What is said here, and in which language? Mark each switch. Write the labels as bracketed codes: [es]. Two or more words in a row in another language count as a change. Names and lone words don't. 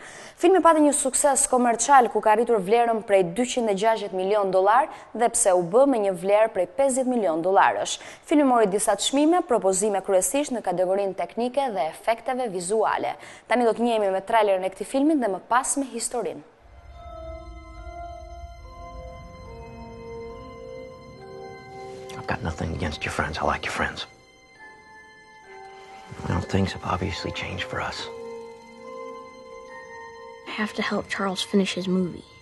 [sq] Filmi pati një sukses komercial ku ka arritur vlerën prej $260 milion dhe pse u bë me një vlerë prej $50 milion. Filmi mori disa çmime, propozime kryesisht në kategorinë teknike dhe efekteve vizuale. Tani do të njihemi me trailerin e këtij filmi dhe më pas me historinë. [en] I've got nothing against your friends. I like your friends. Well, things have obviously changed for us. I have to help Charles finish his movie.